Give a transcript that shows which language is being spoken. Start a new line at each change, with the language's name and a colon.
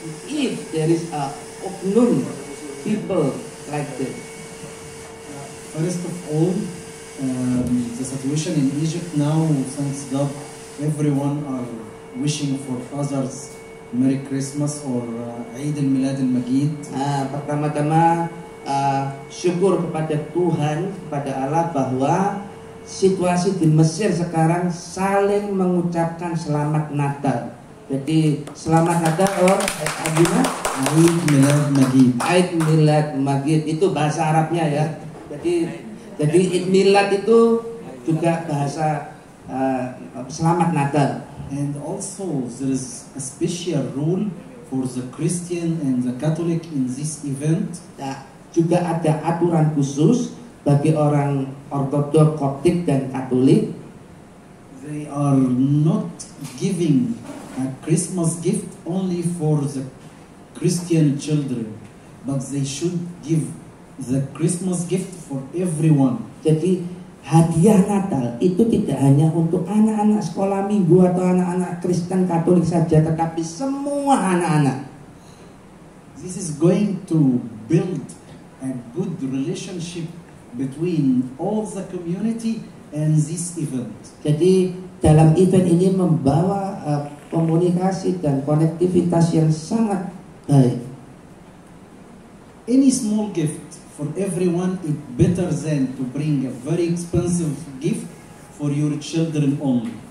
English: If there is a unknown people like that. First of all, the situation in Egypt now, thanks God, everyone are wishing for others Merry Christmas or Eid al-Milad al-Magid.
Indonesian: Pertama-tama syukur kepada Tuhan, kepada Allah bahwa situasi di Mesir sekarang saling mengucapkan selamat Natal. Jadi selamat Natal or Abuna
Arabic: Eid Milad Magid.
Indonesian: Eid Milad Magid itu bahasa Arabnya ya. Jadi Eid Milad itu juga bahasa selamat Natal.
English: And also there is a special rule for the Christian and the Catholic in this event.
Indonesian: Nah, juga ada aturan khusus bagi orang Ortodoks, Koptik dan Katolik.
English: They are not giving a Christmas gift only for the Christian children, but they should give the Christmas gift for everyone.
Indonesian: Jadi hadiah Natal itu tidak hanya untuk anak-anak sekolah minggu atau anak-anak Kristen Katolik saja, tetapi semua anak-anak.
English: This is going to build a good relationship between all the community and this event.
Indonesian: Jadi dalam event ini membawa komunikasi dan konektivitas yang sangat baik.
English: Any small gift for everyone is better than to bring a very expensive gift for your children only.